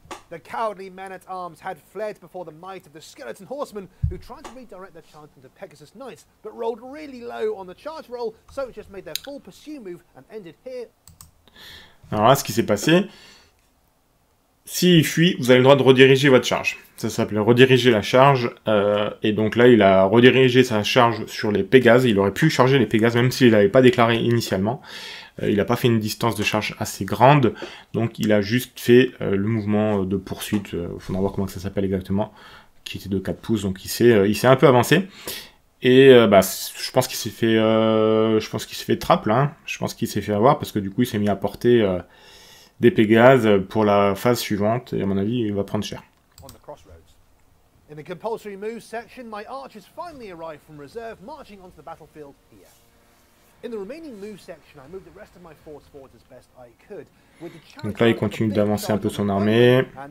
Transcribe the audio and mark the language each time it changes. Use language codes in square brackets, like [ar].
[en] The cowardly men-at-arms had fled before the might of the skeleton horsemen, who tried to redirect their charge into Pegasus Knights, but rolled really low on the charge roll, so it just made their full pursue move and ended here. [fr] Alors là, ce qui s'est passé, s'il fuit, vous avez le droit de rediriger votre charge. Ça s'appelle rediriger la charge, et donc là, il a redirigé sa charge sur les Pégases. Il aurait pu charger les Pégases, même s'il n'avait pas déclaré initialement. Il n'a pas fait une distance de charge assez grande, donc il a juste fait le mouvement de poursuite, il faudra voir comment ça s'appelle exactement, qui était de 4 pouces, donc il s'est un peu avancé. Et je pense qu'il s'est fait trap là, hein. Je pense qu'il s'est fait avoir, parce que du coup il s'est mis à porter des Pégases pour la phase suivante, et à mon avis il va prendre cher. [en] In the compulsory move section, my archers finally arrived from reserve, marching onto the battlefield here. In the remaining move section, I moved the rest of my force forward as best I could. [fr] Donc là, il continue d'avancer un peu son armée.